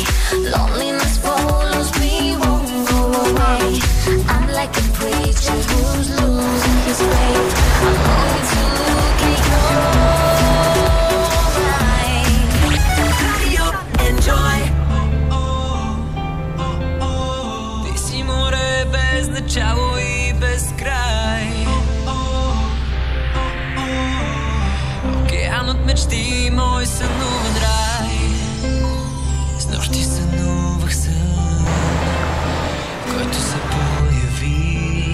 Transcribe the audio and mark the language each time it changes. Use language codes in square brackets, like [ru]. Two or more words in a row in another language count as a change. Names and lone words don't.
[en] Loneliness follows me, won't go away. I'm like a preacher who's losing his faith. I'm going to look at your eyes. Radio Enjoy. [bg] Ти си море без начало и без край. Океан от мечти, мой сънуван рай. Снощи сънувах сън, който се появи.